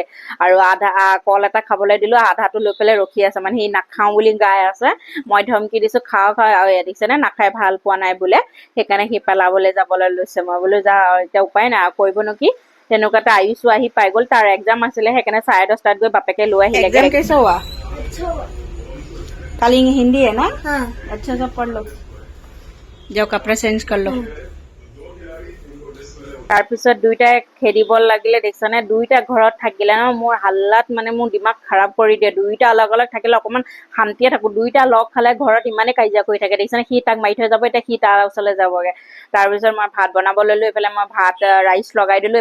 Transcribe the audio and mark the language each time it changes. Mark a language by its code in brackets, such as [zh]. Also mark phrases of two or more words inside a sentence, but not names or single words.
[as] আৰু আধা কল এটা খাবলৈ দিলোঁ, আধাটো লৈ পেলাই ৰখি আছে, মানে সি নাখাওঁ বুলি গাই আছে। মই ধমকি দিছোঁ খাওঁ আৰু দেখিছেনে নাখাই, ভাল পোৱা নাই বোলে। সেইকাৰণে সি পেলাবলৈ যাবলৈ লৈছে। মই বোলো যা, এতিয়া উপায় নাই কৰিবনো কি। তেনেকুৱাতে আয়ুষো আহি পাই গ'ল, তাৰ এক্সাম আছিলে। সেইকাৰণে 10:30 গৈ বাপেকে লৈ আহিলে। [hi] एग्जाम कैसा हुआ? अच्छा हुआ। कल हिंदी है ना? हाँ। अच्छा सा पढ़ लो, जाओ कपड़े चेंज कर लो। [as] তাৰপিছত দুইটাই খেদিব লাগিলে। দেখিছানে দুইটা ঘৰত থাকিলে ন, মোৰ হাল্লাত মানে মোৰ দিমাগ খাৰাপ কৰি দিয়ে। দুইটা [hi] अलग अलग [as] থাকিলে অকণমান শান্তিয়ে থাকোঁ। দুইটা লগ খালে ঘৰত ইমানেই কাজিয়া কৰি থাকে। দেখিছানে সি তাক মাৰি থৈ যাব, এতিয়া সি তাৰ ওচৰলৈ যাবগৈ। তাৰপিছত মই ভাত বনাব ল'লোঁ। এইফালে মই ৰাইচ লগাই দিলোঁ।